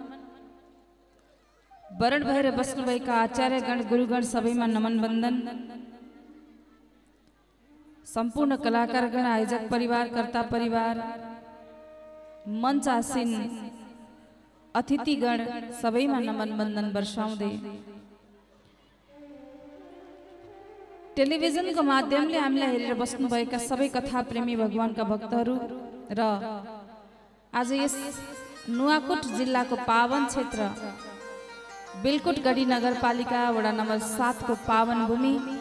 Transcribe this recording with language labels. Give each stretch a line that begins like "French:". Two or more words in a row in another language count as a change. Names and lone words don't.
Hindi: वरण भैरव वैष्णव का आचार्य गण गुरुगण सभी में नमन वंदन। संपूर्ण कलाकार गण आयोजक परिवार कर्ता परिवार मंच आसीन अतिथि गण सभी में नमन वंदन वर्षाउँदै
Nepali: टेलिभिजन को माध्यमले हामीलाई हेरेर बस्नुभएका सबै कथा प्रेमी भगवानका भक्तहरू र आज यस नुवाकोट जिल्लाको पावन क्षेत्र बेलकोटगढी नगरपालिका वडा नम्बर 7 को पावन भूमि